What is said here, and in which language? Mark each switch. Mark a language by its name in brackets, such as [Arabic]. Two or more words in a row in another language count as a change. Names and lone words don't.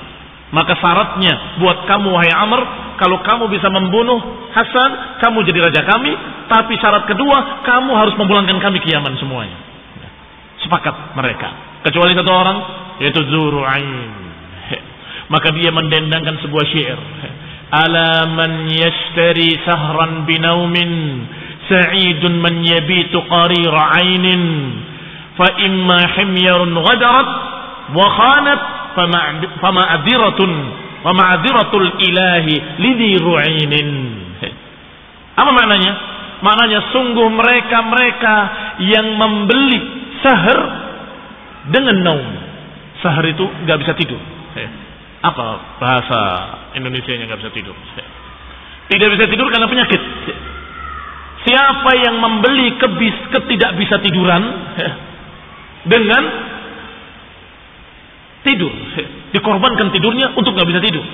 [Indonesian] Maka syaratnya buat kamu wahai Amr, kalau kamu bisa membunuh Hasan, kamu jadi raja kami. Tapi syarat kedua, kamu harus memulangkan kami ke Yaman semuanya. Sepakat mereka, kecuali satu orang, yaitu Dzur'ain. Maka dia mendendangkan sebuah syair. [Arabic] ألا من يشتري سهرا بنوم، سعيد من يبيت قرير عين، فإما حمير غدرت وخانت فمعذرة الإله لذي رعين. [Indonesian] Apa maknanya? Maknanya sungguh mereka yang membeli sahar dengan naum. Sahar itu gak bisa tidur. Apa bahasa Indonesianya gak bisa tidur? Tidak bisa tidur karena penyakit. Siapa yang membeli ketidak bisa tiduran dengan tidur, dikorbankan tidurnya untuk nggak bisa tidur.